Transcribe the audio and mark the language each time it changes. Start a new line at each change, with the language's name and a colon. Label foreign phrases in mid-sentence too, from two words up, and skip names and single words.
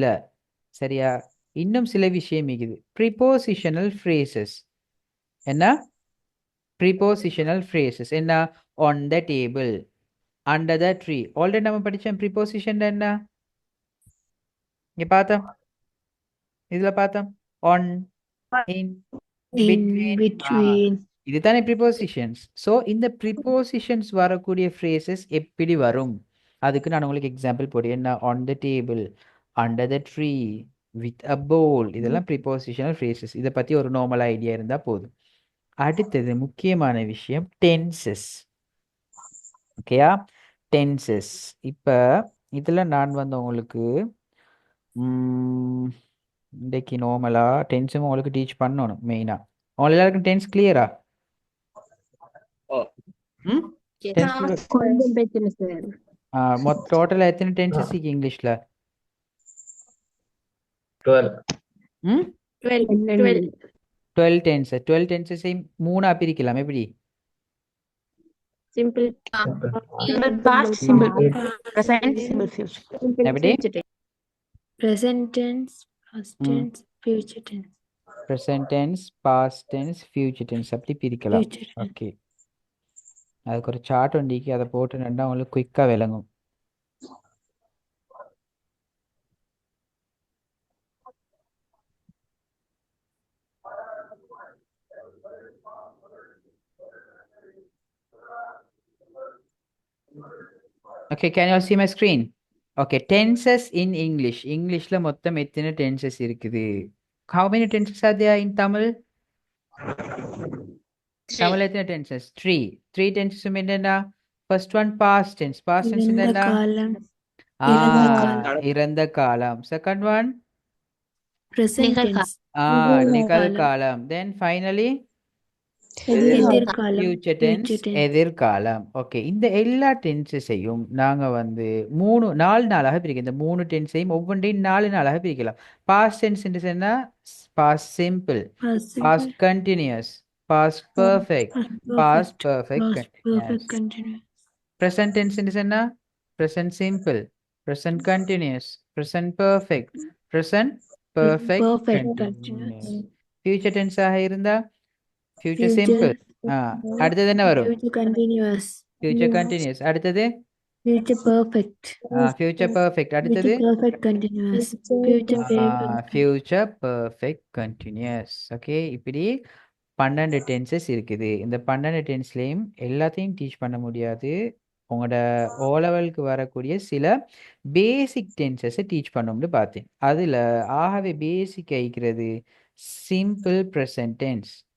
Tamil: சில விஷயம் இருக்குது
English: prepositional phrases
Tamil: என்ன
English: prepositional phrases
Tamil: என்ன
English: on the table under the tree already
Tamil: நம்ம படிச்சோம் ப்ரிபோசிஷன் என்ன இங்க பார்த்தோம், இதுல பார்த்தோம்.
English: on, in, In between. between.
Tamil: இதுதானே ப்ரிப்போசிஷன்ஸ். ஸோ இந்த ப்ரிப்போசிஷன்ஸ் வரக்கூடிய ஃப்ரேசஸ் எப்படி வரும், அதுக்கு நான் உங்களுக்கு எக்ஸாம்பிள் போடுறேன்.
English: என்ன, on the table, under the tree, with a ball, இதெல்லாம் prepositional phrases.
Tamil: இதை பற்றி ஒரு
English: normal idea
Tamil: இருந்தால் போதும். அடுத்தது முக்கியமான விஷயம் டென்சஸ். ஓகேயா, டென்சஸ். இப்போ இதில் நான் வந்து உங்களுக்கு இன்றைக்கு நார்மலாக டென்ஸும் உங்களுக்கு டீச் பண்ணணும் மெயினாக. உங்களுக்கு எல்லாருக்கும் டென்ஸ் கிளியரா? ம் டென்ஸ் கொஞ்சம் பிரச்சனை சார். மொத்த டோட்டலாக எத்தனை டென்சஸ் இருக்கு இங்கிலீஷில்? 12. ம் 12. 12 டென்சஸ். 12 டென்சஸை மூணாக பிரிக்கலாம். எப்படி?
English: Simple. Past, simple present, simple future.
Tamil: எப்படி?
English: Present tense, past tense, future tense. present tense, past tense, future tense
Tamil: அப்படி பிரிக்கலாம்.
English: Future tense.
Tamil: ஓகே, அதுக்கு ஒரு சார்ட் வண்டிக்கு அதை போட்டு நண்டா உங்களுக்கு குயிக்காக விளங்கும்.
English: Okay, can you all see my screen? Okay, tenses in English.
Tamil: இங்கிலீஷ்ல மொத்தம் எத்தனை டென்சஸ் இருக்குது?
English: How many tenses are there in Tamil?
Tamil: தமிழ் எத்தனை டென்சஸ்? 3. 3 tenses என்னன்னா,
English: first one past tense. Past tense
Tamil: இறந்த என்னன்னா காலம், இறந்த காலம். இறந்த காலம்.
English: Second one Present tense,
Tamil: நிகழ்காலம்.
English: Then finally
Tamil: எதிர்காலம்,
English: future tense, future tense.
Tamil: எதிர்காலம். ஓகே, இந்த எல்லா டென்சஸையும் நாங்க வந்து 4 நாளாக பிரிக்கலாம். இந்த 3 டென்ஸையும் ஒவ்வொன்றையும் 4 நாளாக பிரிக்கலாம்.
English: past tense
Tamil: என்ன?
English: past simple, past continuous, past perfect, past perfect Perfect கண்டினியூஸ். continuous. present tense என்ன? present simple, present continuous, present perfect, present perfect Perfect continuous. continuous. future tense
Tamil: ஆக இருந்தா
English: future Future, simple.
Tamil: அடுத்தது என்ன வரும்?
English: future continuous. future continuous. அடுத்தது Future perfect. future perfect. Future
Tamil: அடுத்தது
English: perfect continuous. Future perfect. future perfect continuous.
Tamil: ஓகே, இப்படி 12 டென்சஸ் இருக்குது. இந்த 12 டென்ஸ்லேயும் எல்லாத்தையும் டீச் பண்ண முடியாது. உங்களோட ஓ லெவலுக்கு வரக்கூடிய சில
English: basic tenses
Tamil: டீச் பண்ணோம்னு பார்த்தேன். அதில் ஆகவே பேசிக் ஆகிக்கிறது
English: simple present tense.